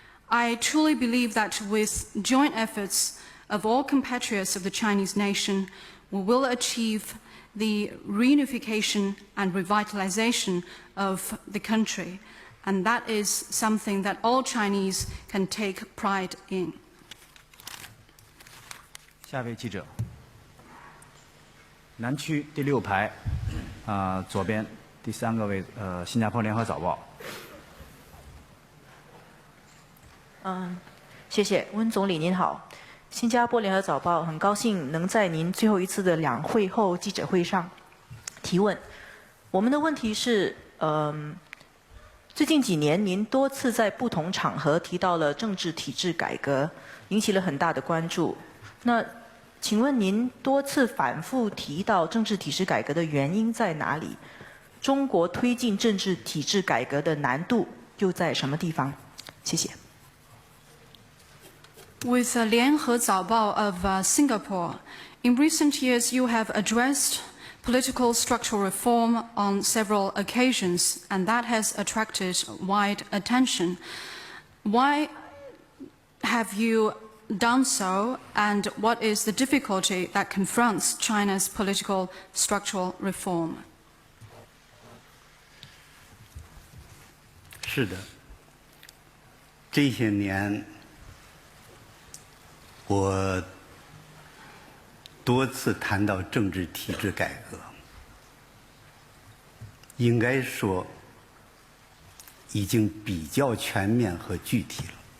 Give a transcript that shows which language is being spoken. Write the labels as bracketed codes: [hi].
[en] I truly believe that with joint efforts of all compatriots of the Chinese nation, we will achieve the reunification and revitalization of the country. And that is something that all Chinese can take pride in. [zh] 下位记者，南区第6排，左边第3个位，新加坡联合早报。谢谢温总理您好，新加坡联合早报很高兴能在您最后一次的两会后记者会上提问。我们的问题是，最近几年您多次在不同场合提到了政治体制改革，引起了很大的关注。那请问您多次反复提到政治体制改革的原因在哪里？中国推进政治体制改革的难度又在什么地方？谢谢。 [en] With 联合早报 of Singapore, in recent years you have addressed political structural reform on several occasions, and that has attracted wide attention. Why have you done so, and what is the difficulty that confronts China's political structural reform? [zh] 是的，这些年我多次谈到政治体制改革，应该说已经比较全面和具体了。